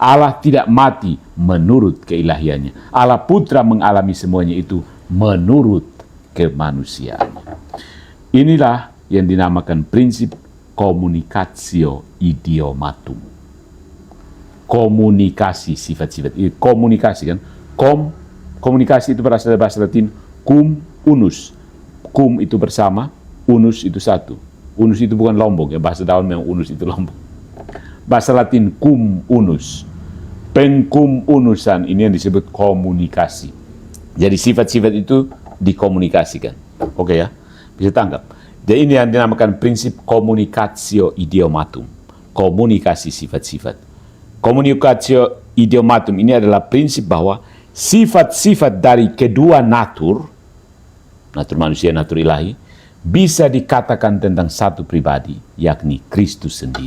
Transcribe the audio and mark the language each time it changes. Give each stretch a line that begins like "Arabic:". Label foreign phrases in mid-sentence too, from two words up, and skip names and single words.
Indonesian: Allah tidak mati menurut keilahiannya. Allah Putra mengalami semuanya itu menurut kemanusiaannya. Inilah yang dinamakan prinsip
Latin: communicatio idiomatum.
Indonesian: Komunikasi sifat-sifat. Komunikasi kan? Komunikasi itu berasal dari bahasa Latin
Latin: cum unus.
Indonesian: Cum itu bersama, unus itu satu. Unus itu bukan lombok, ya, bahasa daun memang unus itu lombok. Bahasa Latin
Latin: cum unus.
Indonesian: Pengcum unusan ini yang disebut komunikasi. Jadi sifat-sifat itu dikomunikasikan. Oke ya, bisa tangkap. Jadi ini yang dinamakan prinsip
Latin: communicatio idiomatum.
Indonesian: Komunikasi sifat-sifat.
Latin: Communicatio idiomatum
Indonesian: ini adalah prinsip bahwa sifat-sifat dari kedua natur manusia, natur ilahi, bisa dikatakan tentang satu pribadi, yakni Kristus sendiri.